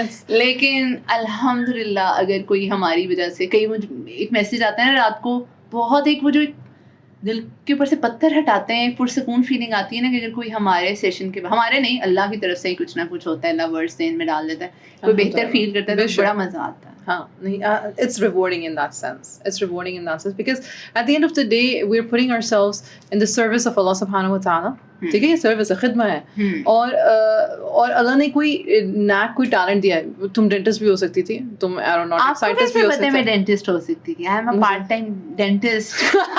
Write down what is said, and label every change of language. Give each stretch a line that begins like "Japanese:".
Urdu: لیکن الحمدللہ اگر کوئی ہماری وجہ سے, کئی مجھے ایک میسیج آتا ہے نا رات کو, بہت ایک وہ جو دل کے اوپر سے پتھر ہٹاتے ہیں, پرسکون فیلنگ آتی ہے نا کہ اگر کوئی ہمارے سیشن کے, ہمارے نہیں اللہ کی طرف سے ہی کچھ نہ کچھ ہوتا ہے, اللہ ورڈز ذہن میں ڈال دیتا ہے, کوئی بہتر فیل کرتا ہے تو بڑا مزہ آتا ہے. ہاں نہیں,
English: it's rewarding in that sense. It's rewarding in that sense because at the end of the day we're putting ourselves in the service of Allah subhanahu wa ta'ala.
Urdu: ٹھیک ہے, یہ سروس ہے, خدمہ ہے, اور اللہ نے کوئی نیک, کوئی ٹیلنٹ دیا ہے. تم ڈینٹسٹ بھی ہو سکتی تھی, تم ایروناٹک سائنٹسٹ بھی ہو سکتی تھی. میں ڈینٹسٹ ہو سکتی تھی,
English: I am a part time dentist.